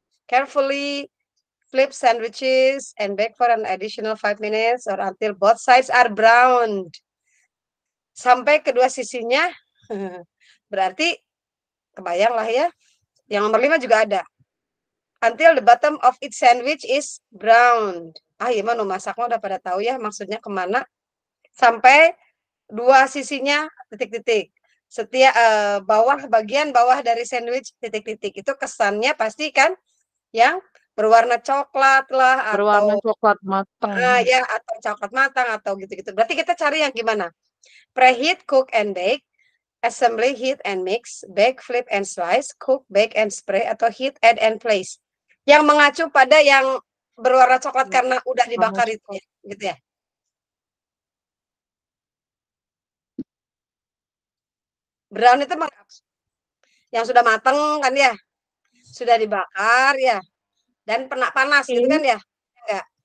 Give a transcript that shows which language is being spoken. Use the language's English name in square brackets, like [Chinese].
[English] Carefully flip sandwiches and bake for an additional 5 minutes or until both sides are browned. [Indonesian] Sampai kedua sisinya, berarti kebayang lah ya. Yang nomor 5 juga ada. [English] Until the bottom of each sandwich is browned. [Indonesian] Iya mah masaknya udah pada tahu ya maksudnya kemana. Sampai dua sisinya titik-titik. Setiap bagian bawah dari sandwich titik-titik itu kesannya pasti kan yang berwarna coklat lah, berwarna atau coklat matang. Ya, atau coklat matang atau gitu-gitu. Berarti kita cari yang gimana? [English] Preheat, cook and bake, assembly, heat and mix, bake, flip and slice, cook, bake and spray, atau heat, add and place. [Indonesian] Yang mengacu pada yang berwarna coklat karena udah dibakar itu ya, gitu ya. Brown itu yang sudah matang kan ya, sudah dibakar ya, dan panas gitu kan ya, enggak?